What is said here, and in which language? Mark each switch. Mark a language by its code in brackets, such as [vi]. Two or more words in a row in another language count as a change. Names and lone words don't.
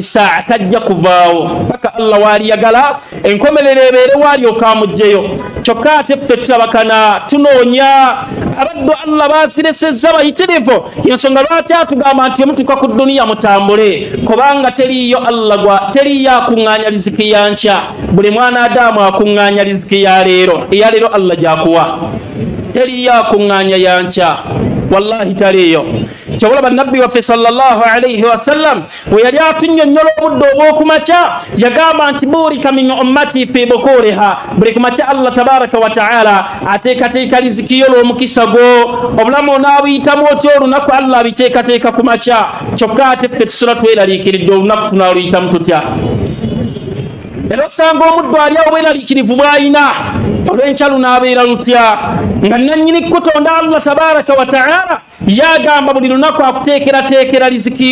[lg] saa tajja kuvaawo paka Allah waali yagala enkomerero ebeere waali okamugjeyo kyokka ate ffe tutabakana tunoonya abaddu Allah baasiresezza bayitirivu yensonga lwaki atugamba nti emutuuka ku dduniya mutambule kubanga teriyo Allah teriyo akuŋŋaanya riziki ya nkya buli mwana Adamu akuŋŋaanya riziki ya leero eya leero Allah gyakuwa teriyo akuŋŋaanya ya nkya wallahi taliyo kyewolaba nabbi waffe [ar] صلى الله عليه وسلم [lg] we yali atunnyonnyola obudde obw'okumakya yagamba nti [ar] بورك من أمتي في بكورها [lg] buli kumakya [ar] الله تبارك وتعالى [lg] ateekateeka riziki yo lw'omukisa gwo obulamu onaabuyitamu otyo olunaku Allah abiteekateeka ku makya kyokka ate ffe tusula tweraliikiridde olunaku tunaaluyitamu tutya era osanga omuddu ali awo bweraliikirivu bw'ayina olw'enkya lunaabeera lutya nga nannyini kutonda [ar] الله تبارك وتعالى [lg] yagamba buli lunaku akuteekerateekera riziki